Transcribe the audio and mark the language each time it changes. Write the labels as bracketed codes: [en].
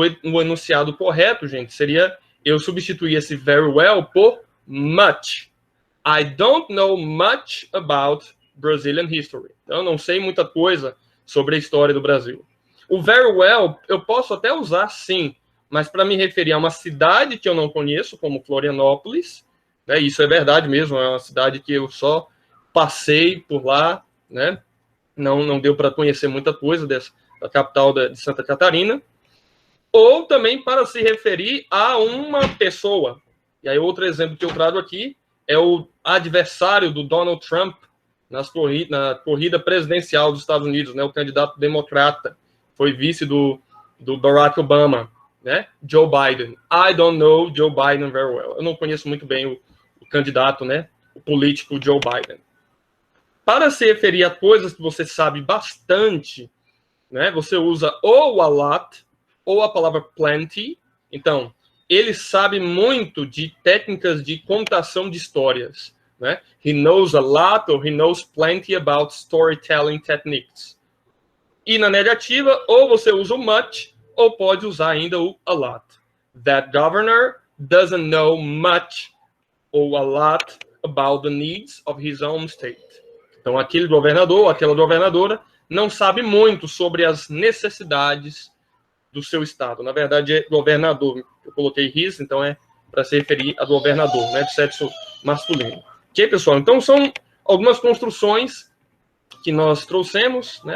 [pt] O enunciado correto, gente, seria eu substituir esse very well por much. [en] I don't know much about Brazilian history. [pt] Então, eu não sei muita coisa sobre a história do Brasil. O very well eu posso até usar, sim, mas para me referir a uma cidade que eu não conheço, como Florianópolis, né, isso é verdade mesmo, é uma cidade que eu só passei por lá, né? Não deu para conhecer muita coisa da capital de Santa Catarina, ou também para se referir a uma pessoa. E aí outro exemplo que eu trago aqui é o adversário do Donald Trump na corrida presidencial dos Estados Unidos, né, o candidato democrata, foi vice do Barack Obama, né, Joe Biden. [en] I don't know Joe Biden very well. [pt] Eu não conheço muito bem o candidato, né, o político Joe Biden. Para se referir a coisas que você sabe bastante, né, você usa ou a lot, ou a palavra plenty. Então, ele sabe muito de técnicas de contação de histórias, né? [en] He knows a lot, or he knows plenty about storytelling techniques. [pt] E na negativa, ou você usa o much, ou pode usar ainda o a lot. [en] That governor doesn't know much or a lot about the needs of his own state. [pt] Então, aquele governador ou aquela governadora não sabe muito sobre as necessidades do seu estado. Na verdade, é governador. Eu coloquei his, então é para se referir a governador, né, de sexo masculino. Ok, pessoal? Então, são algumas construções que nós trouxemos, né?